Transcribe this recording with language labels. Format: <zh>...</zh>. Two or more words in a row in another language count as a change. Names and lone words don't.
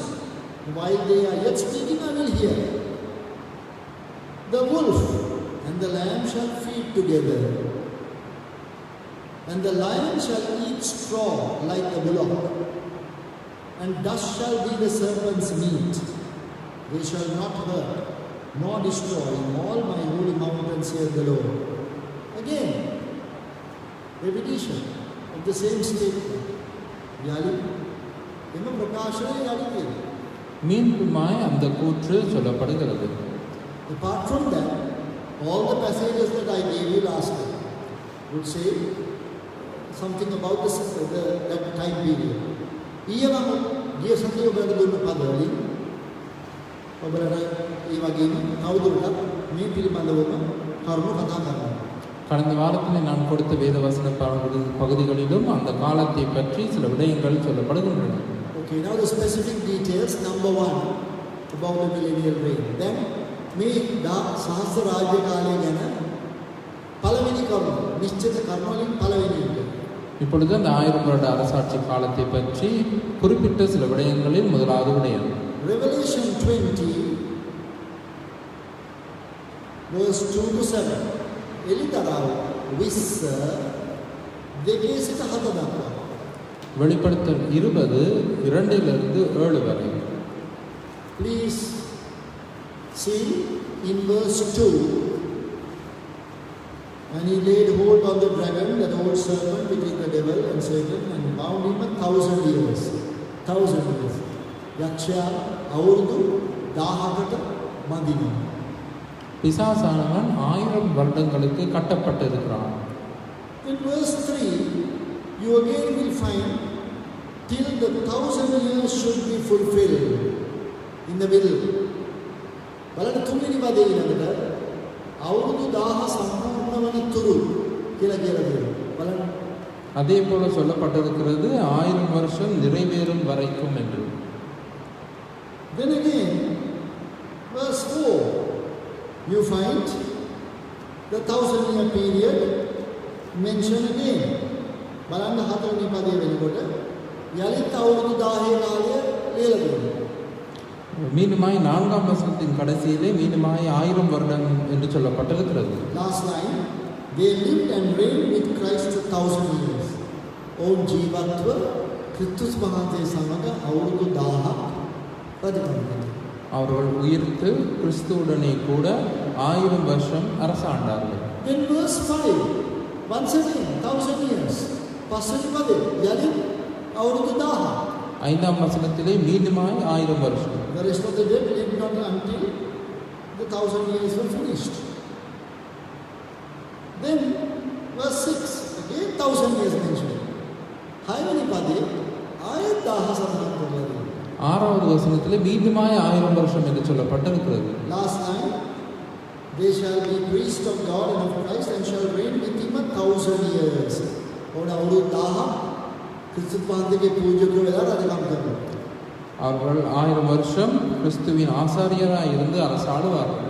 <en>While they are yet speaking, I will hear. The wolf and the lamb shall feed together, and the lion shall eat straw like the bullock, and dust shall be the serpent's meat. They shall not hurt nor destroy in all my holy mountains, saith the Lord. Again, repetition of the same statement.</en> <si>Yali, එම ප්‍රකාශනය යලි කියනවා.</si> <ta>மீண்டுமாய் அந்த கூற்று சொல்லப்படுகிறது.</ta> <en>Apart from that, all the passages that I gave you last time would say something about that time period.</en> <si>ඊයම ගිය සතියේ ඔබට දුන්න පද වලින් ඔබලට ඒ වගේම තවදුරටත් මේ පිළිබඳවම කරුණු කතා කරනවා.</si> <ta>கடந்த வாரத்தில் நான் கொடுத்த வேத வசன பகுதிகளிலும் அந்த காலத்தை பற்றி சில விடயங்கள் சொல்லப்படுகின்றன.</ta> <en>Okay, now the specific details. Number 1 about the millennial reign.</en> <si>Then මේ සහස්‍ර රාජ්‍ය කාලය ගැන පළවෙනි කරුණ නිශ්චිත කරුණ වලින් පළවෙනි එක.</si> <ta>இப்பொழுது அந்த 1000 வருட அரசாட்சி காலத்தை பற்றி குறிப்பிட்ட சில விடயங்களில் முதலாவது விடயம்</ta> <en>Revelation 20 verse 2 to 7.</en> <si>එලිතරව 20 දෙකේ සිට 7 දක්වා.</si> <ta>வெளிப்படுத்தல் 20 2 7 வரை.</ta> <en>Please see in verse 2. And he laid hold on the dragon, that old serpent, which is the devil and Satan, and bound him 1,000 years. 1,000 years.</en> <si>යක්ෂයා අවුරුදු 1000කට බඳිනවා.</si> <ta>பிசாசானவன் 1000 வருடங்களுக்கு கட்டப்பட்டிருக்கிறான்.</ta> <en>In verse 3, you again will find till the 1,000 years should be fulfilled. In the middle.</en> <si>බලන්න තුන්වෙනි පදේ ඊළඟට අවුරුදු 1000 සම්පූර්ණ වන තුරු කියලා කියනවා. බලන්න.</si> <ta>அதே போல சொல்லப்பட்டிருக்கிறது 1000 வருஷம் நிறைவேறும் வரைக்கும் என்று.</ta> <en>Then again, verse 4, you find the 1,000-year period mentioned again.</en> <si>බලන්න හතරවෙනි පදේ වෙනකොට යලිත් අවුරුදු 1000 කාලය ලියලා දෙනවා.</si> <ta>மீண்டுமாய் 4ஆம் வசனத்தின் கடைசியிலே மீண்டுமாய் 1000 வருடம் என்று சொல்லப்பட்டிருக்கிறது.</ta> <en>Last line, they lived and reigned with Christ 1,000 years.</en> <si>ඔවුන් ජීවත්ව ක්‍රිස්තුස් වහන්සේ සමග අවුරුදු 1000ක් රජකම් කළා.</si> <ta>அவர்கள் உயிர்த்து கிறிஸ்துவுடனே கூட 1000 வருஷம் அரசாண்டார்கள்.</ta> <en>Then verse 5, once again 1000 years.</en> <si>පස්වෙනි පදේ යලින් අවුරුදු 1000.</si> <ta>5ஆம் வசனத்திலே மீண்டுமாய் 1000 வருஷம்.</ta> <en>The rest of the day did not until the 1000 years were finished. Then verse 6, again 1000 years mentioned.</en> <si>6වෙනි පදේ ආයෙත් 1000 සඳහන් කරලා.</si> <ta>6வது வசனத்திலே மீண்டுமாய் 1000 வருஷம் என்று சொல்லப்பட்டிருக்கிறது.</ta> <en>Last time, they shall be priests of God and of Christ and shall reign with him 1000 years.</en> <si>ඔවුන් අවුරුදු 1000 ක්‍රිස්තුස් වහන්සේගේ පූජකයෝ වෙලා රජකම් කරනවා.</si> <ta>அவர்கள் 1000 வருஷம் கிறிஸ்துவின் ஆசாரியராய் இருந்து அரசாடுவார்கள்.</ta>